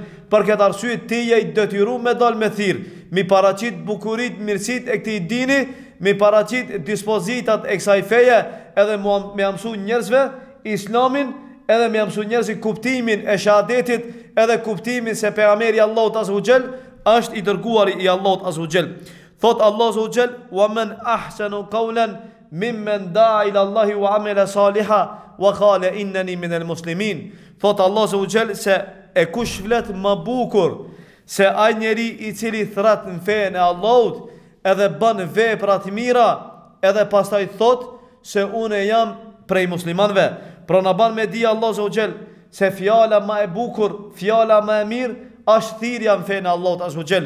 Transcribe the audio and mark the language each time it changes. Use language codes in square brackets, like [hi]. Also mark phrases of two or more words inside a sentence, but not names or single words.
[sq] Për këtë arsye ti je i detyruar me dal me thirr, mi paraqit bukuritë, mirësitë e këtij dini, mi paraqit dispozitat e kësaj feje, edhe me mësu njerëzve islamin, edhe me mësu njerëzit kuptimin e shahadetit, edhe kuptimin se pejgamberi Allahut [ar] عز وجل [sq] është i dërguari i Allahut [ar] عز وجل. Thot الله عز وجل: "ومن أحسن قولا ممن دعا إلى الله وعمل صالحا وقال إنني من المسلمين." [sq] Thot Allah [ar] عز وجل [sq] se e kush flet më bukur se ai njeri i cili thret në fenë e Allahut edhe bën vepra të mira, edhe pastaj thot se unë jam prej muslimanëve. Pra na ban me di Allah [ar] عز وجل [sq] se fjala më e bukur, fjala më e mirë është thirrja në fenë e Allahut [ar] عز وجل.